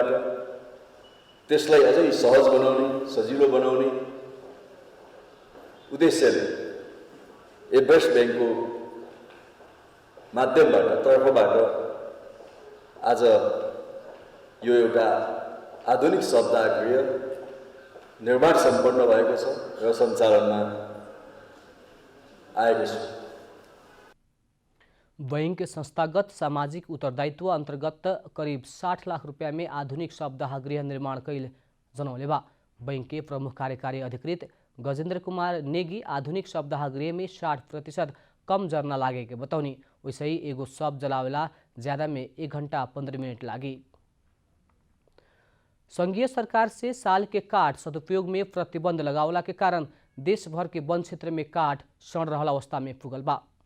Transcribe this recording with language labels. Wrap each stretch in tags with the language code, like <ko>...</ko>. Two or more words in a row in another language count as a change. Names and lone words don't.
<ne>त्यसलाई अझै सहज बनाउने, सजिलो बनाउने उद्देश्यले एभरेस्ट ब्याङ्कको माध्यमबाट तर्फबाट आज यो एउटा आधुनिक शब्दाह गृह निर्माण सम्पन्न भएको छ र सञ्चालनमा आएको छ।</ne> <bho>बैंक संस्थागत सामाजिक उत्तरदायित्व अंतर्गत करीब 60 लाख रुपया में आधुनिक शब्दाह गृह निर्माण कैल जनौले बा। बैंक के प्रमुख कार्यकारी अधिकृत गजेंद्र कुमार नेगी आधुनिक शब्दाह गृह में 60% कम जरना लागे के बतौनी। वैसे ही एगो शब जलावेला ज्यादा में 1 घंटा 15 मिनट लागी। संघीय सरकार से साल के काठ सदुपयोग में प्रतिबंध लगावला के कारण देश भर के वन क्षेत्र में काठ सड़ रहल अवस्था में पुगल बा।</bho>